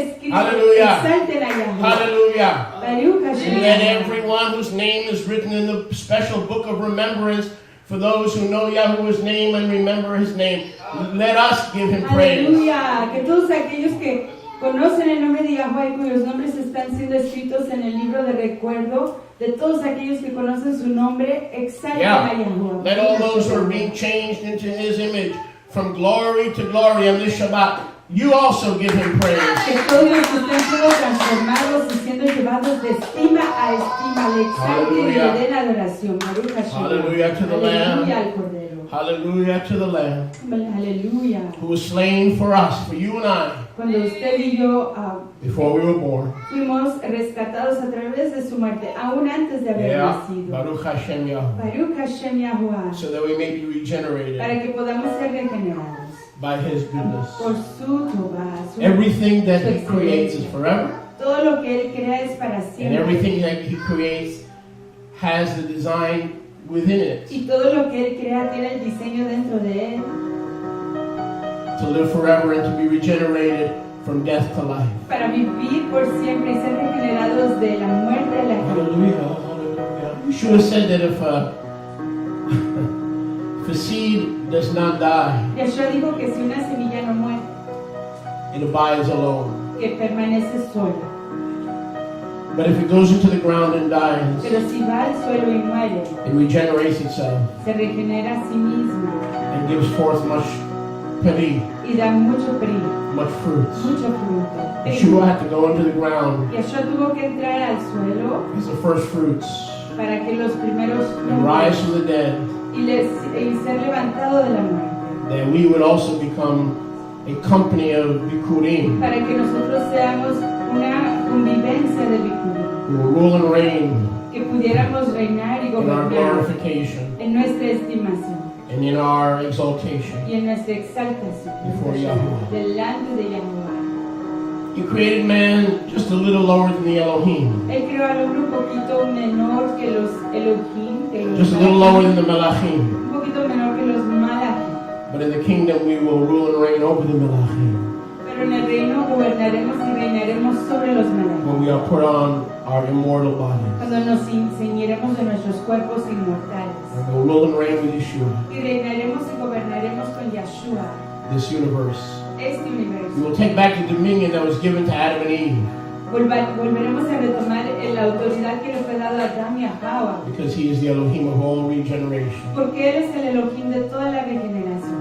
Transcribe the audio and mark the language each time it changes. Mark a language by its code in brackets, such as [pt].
[en] Hallelujah. Hallelujah. And let everyone whose name is written in the special book of remembrance for those who know Yahuwah's name and remember his name, let us give him praise. [es] Aleluya. Que todos aquellos que conocen el nombre de Yahweh y cuyos nombres están siendo escritos en el libro de recuerdo de todos aquellos que conocen su nombre, exalten a Yahweh. [en] Let all those who are being changed into his image from glory to glory on this Shabbat, you also give him praise. [es] Que todos los que estén siendo transformados y siendo llevados de estima a estima, le exalten y le den adoración. [en] Hallelujah to the Lamb. Hallelujah to the Lamb. Hallelujah. Who was slain for us, for you and I. [es] Cuando usted y yo [en] before we were born. [es] Fuimos rescatados a través de su muerte, aún antes de haber nacido. [he] Baruch Hashem Yahuwah. Baruch Hashem Yahuwah. [en] So that we may be regenerated. [es] Para que podamos ser regenerados. [en] By his goodness. [es] Por su Tobá, [en] everything that he creates is forever. [es] Todo lo que él crea es para siempre. [en] And everything that he creates has the design within it. [es] Y todo lo que él crea tiene el diseño dentro de él. [en] To live forever and to be regenerated from death to life. [es] Para vivir por siempre y ser regenerados de la muerte a la vida. [en] Hallelujah, hallelujah. You should have said that if a seed does not die, [es] Yeshua dijo que si una semilla no muere, [en] it abides alone. [es] Que permanece sola. [en] But if it goes into the ground and dies, [es] pero si va al suelo y muere, [en] it regenerates itself. [es] Se regenera a sí misma. [en] And gives forth much peri. [es] Y da mucho peri. [en] Much fruits. [es] Mucho fruto. [en] Yeshua had to go into the ground. [es] Yeshua tuvo que entrar al suelo. [en] As the first fruits. [es] Para que los primeros frutos. [en] And rise from the dead. [es] Y ser levantado de la muerte. [en] That we would also become a company of Bikurim. [es] Para que nosotros seamos una convivencia de Bikurim. [en] Who will rule and reign. [es] Que pudiéramos reinar y gobernar. [en] In our glorification. [es] En nuestra estimación. [en] and in our exaltation [es] y en nuestra exaltación [en] before Yahuwah. [es] delante de Yahuwah. [en] He created man just a little lower than the Elohim, [es] Él creó al hombre un poquito menor que los Elohim, que los [en] just a little lower than the Melachim. [es] un poquito menor que los Malachim. [en] But in the kingdom we will rule and reign over the Melachim. [es] Pero en el reino gobernaremos y reinaremos sobre los Malachim. [en] When we are put on our immortal bodies. [es] Cuando nos ceñiremos de nuestros cuerpos inmortales. [en] And we'll rule and reign with Yeshua. [es] Y reinaremos y gobernaremos con Yeshua. [en] This universe. [es] Este universo. [en] We will take back the dominion that was given to Adam and Eve. [es] Volveremos a retomar la autoridad que le fue dada a Adán y a Hawa. [en] Because he is the Elohim of all regeneration. [es] Porque Él es el Elohim de toda la regeneración.